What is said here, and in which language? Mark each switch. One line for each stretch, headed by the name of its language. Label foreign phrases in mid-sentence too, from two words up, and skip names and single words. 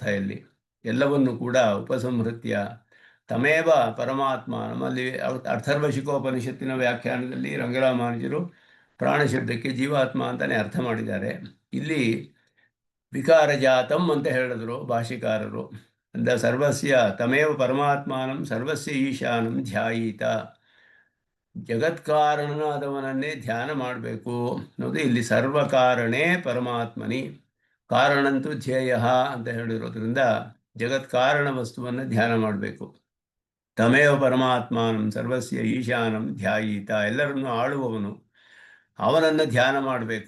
Kannada: ಇಲ್ಲಿ ಎಲ್ಲವನ್ನು ಕೂಡ
Sanskrit: ಉಪಸಂಹೃತ್ಯ ತಮೇವ ಪರಮಾತ್ಮ.
Kannada: ನಮ್ಮಲ್ಲಿ ಅಥರ್ವಶಿಕೋಪನಿಷತ್ತಿನ ವ್ಯಾಖ್ಯಾನದಲ್ಲಿ ರಂಗರಾಮಾನುಜರು ಪ್ರಾಣ ಶಬ್ದಕ್ಕೆ ಜೀವಾತ್ಮ ಅಂತಲೇ ಅರ್ಥ ಮಾಡಿದ್ದಾರೆ. ಇಲ್ಲಿ ವಿಕಾರಜಾತಂ ಅಂತ ಹೇಳಿದ್ರು ಭಾಷಿಕಾರರು.
Sanskrit: ಅಂದ ಸರ್ವಸ್ಯ ತಮೇವ ಪರಮಾತ್ಮಾನಂ ಸರ್ವಸ್ಯ ಈಶಾನಂ ಧ್ಯಾಯೀತ,
Kannada: ಜಗತ್ಕಾರಣನಾದವನನ್ನೇ ಧ್ಯಾನ ಮಾಡಬೇಕು ಅನ್ನೋದು ಇಲ್ಲಿ
Sanskrit: ಸರ್ವಕಾರಣೇ ಪರಮಾತ್ಮನಿ.
Kannada: ಕಾರಣಂತೂ ಧ್ಯೇಯ ಅಂತ ಹೇಳಿರೋದ್ರಿಂದ ಜಗತ್ಕಾರಣ ವಸ್ತುವನ್ನು ಧ್ಯಾನ ಮಾಡಬೇಕು.
Sanskrit: ತಮೇವ ಪರಮಾತ್ಮಾನಂ ಸರ್ವಸ್ಯ ಈಶಾನಂ ಧ್ಯಾಯೀತ,
Kannada: ಎಲ್ಲರನ್ನು ಆಳುವವನು ಅವನನ್ನು ಧ್ಯಾನ ಮಾಡಬೇಕು.